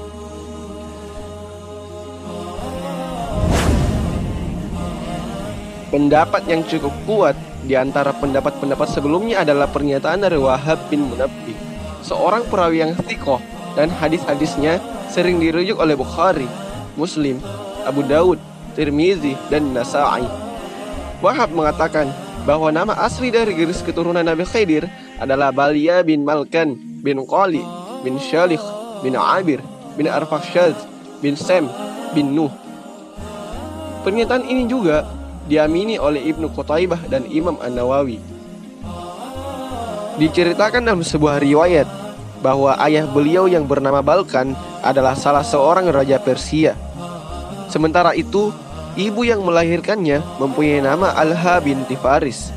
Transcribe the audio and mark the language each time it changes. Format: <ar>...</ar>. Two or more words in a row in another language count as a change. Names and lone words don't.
<id>Pendapat yang cukup kuat di antara pendapat-pendapat sebelumnya adalah pernyataan dari Wahab bin Munabbih, seorang perawi yang thiqah, dan hadis-hadisnya sering dirujuk oleh Bukhari, Muslim, Abu Daud, Tirmizi, dan Nasa'i. Wahab mengatakan bahwa nama asli dari garis keturunan Nabi Khidir adalah Balya bin Malkan bin Qali bin Shalikh bin Abir bin Arfakshad bin Sem bin Nuh. Pernyataan ini juga diamini oleh Ibnu Qutaibah dan Imam An-Nawawi. Diceritakan dalam sebuah riwayat bahwa ayah beliau yang bernama Balkan adalah salah seorang raja Persia. Sementara itu, ibu yang melahirkannya mempunyai nama Alha binti Faris.</id>